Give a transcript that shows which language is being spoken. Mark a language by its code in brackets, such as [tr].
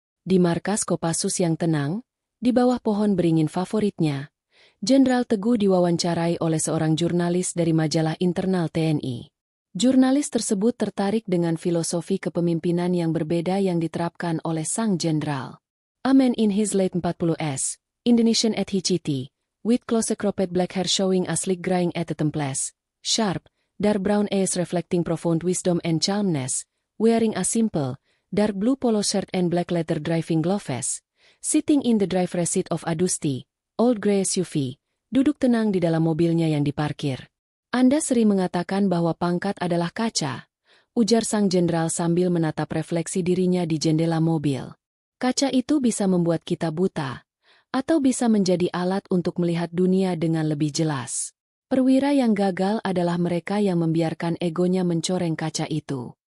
[id] Di markas Kopassus yang tenang, di bawah pohon beringin favoritnya, Jenderal Teguh diwawancarai oleh seorang jurnalis dari majalah internal TNI. Jurnalis tersebut tertarik dengan filosofi kepemimpinan yang berbeda yang diterapkan oleh sang jenderal. [en] A man in his late 40s, Indonesian ethnicity, with close cropped black hair showing a sleek graying at the temples, sharp, dark brown eyes reflecting profound wisdom and calmness, wearing a simple, dark blue polo shirt and black leather driving gloves, sitting in the driver's seat of a dusty, old grey SUV, [id] duduk tenang di dalam mobilnya yang diparkir. Anda sering mengatakan bahwa pangkat adalah kaca, ujar sang jenderal sambil menatap refleksi dirinya di jendela mobil. Kaca itu bisa membuat kita buta, atau bisa menjadi alat untuk melihat dunia dengan lebih jelas. Perwira yang gagal adalah mereka yang membiarkan egonya mencoreng kaca itu.